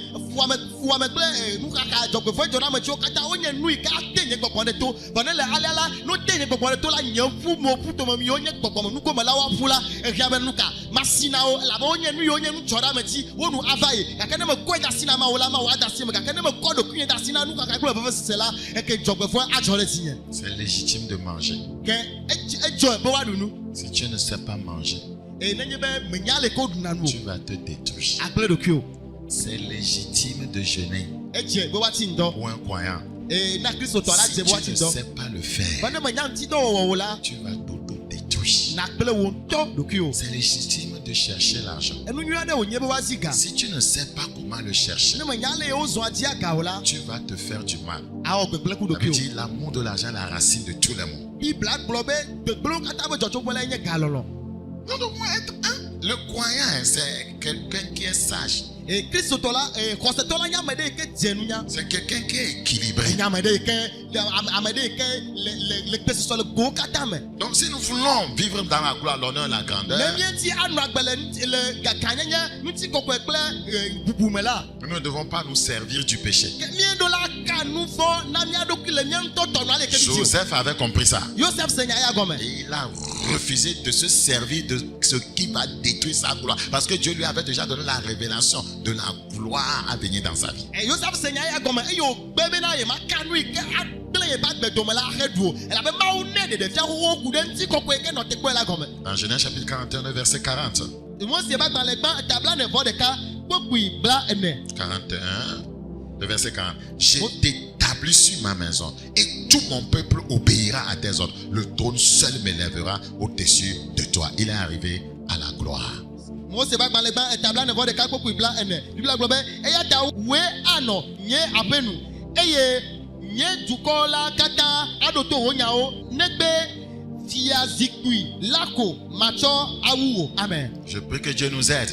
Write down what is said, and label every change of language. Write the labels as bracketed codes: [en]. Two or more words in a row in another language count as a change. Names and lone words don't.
[ee] fuame kple nu kaka dzɔgbevɔ dzɔna me tso kata wonye nu yi ke ate nye gbɔgbɔ ɖe to bɔne le alia la no te nye gbɔgbɔ ɖe to la nye ƒu mo ƒu tome mi wonye gbɔgbɔme nugome la woaƒu la ehia be nu ka masi na wo elabe wonye nu yi wonye nu dzɔ ɖe ame dzi wonu ava yi gake ne me kɔe da asi na ma wo la ma wo ada asi me gake ne me kɔ ɖokuinye da asi na nu kaka kple vevesese la eke dzɔgbevɔ adzɔ ɖe dzinye. [fr] C'est légitime de manger. [ee] Ke edzɔ be woaɖu nu. [fr] Si tu ne sais pas manger, [ee] Eye nenye be menya le ko ɖuna nu [fr] tu vas te détruire. [ee] agble ɖokui o. [fr] C'est légitime de jeûner [ee] Edze be woati ŋdɔ. [fr] pour un croyant. [ee] Na kristotɔ la [fr] Si [ee] dze be [fr] tu [ee] woati [fr] ne [ee] ŋdɔ. [fr] sais pas le faire, [ee] Be ne menya ŋutidɔwɔwɔ wo la [fr] tu vas t'auto-détruire. [ee] na gble wo ŋutɔ ɖokui o. [fr] C'est légitime de chercher l'argent. [ee] Enu nyui aɖe wònye be woazi ga. [fr] Si tu ne sais pas comment le chercher, [ee] Ne menya le ye wozɔ adi aga o la [fr] tu vas te faire du mal. [ee] awɔ gbegble ku [fr] Ça veut [ee] ɖokui o. [fr] dire l'amour de l'argent est la racine de tous les maux. [ee] Bibla gblɔ be gbegblẽwo katã be dzɔdzɔgbɔ la nye galɔlɔ. [fr] Nous devons être un. Le croyant, c'est quelqu'un qui est sage. [ee] Kristotɔ la xɔsetɔ la nye ame ɖe yi ke dze nunya. [fr] C'est quelqu'un qui est équilibré. [ee] Nye ame ɖe yi ke ame ɖe yi ke le gbesɔsɔ le gowo katã me. [fr] Donc si nous voulons vivre dans la gloire, l'honneur et la grandeur, [ee] Ne mieti anɔ agbe le ganyenye ŋutikɔkɔe kple bubume la. [fr] nous ne devons pas nous servir du péché. [ee] Ke míeɖo la ka nu vɔ na mía ɖokui le mía ŋutɔ tɔnɔ ale ke mi dzi o. [fr] Joseph avait compris ça. [ee] Yosef se nya ya gɔme. [fr] Et il a refusé de se servir de ce qui va détruire sa gloire. Parce que Dieu lui avait déjà donné la révélation de la gloire à venir dans sa vie. [ee] Yosef se nya ya gɔme eye wògbe bena ye ma ka nu yi ke agblẽ ye ba gbedome la axe ɖu o. Elabe Mawu ne ɖeɖefia xoxo ku ɖe ŋutikɔkɔe yi ke nɔ tekpe la gɔme. [fr] Dans Genèse chapitre 41, verset 40. [ee] Mose ba gbalẽ gbã tabla ne vɔ ɖeka kpokui bla ene. [fr] 41, le verset 40. J'ai t'établi sur ma maison et tout mon peuple obéira à tes ordres. Le trône seul m'élèvera au-dessus de toi. Il est arrivé à la gloire. [ee] Mose ba gbalẽ gbã tabla ne vɔ ɖeka kpokui bla ene. Bibla gblɔ be eya ta woe anɔ nye aƒenu eye nye dukɔ la katã aɖo to wò nyawo negbe fia zikpui la ko matsɔ awu wo. Amen. [fr] Je prie que Dieu nous aide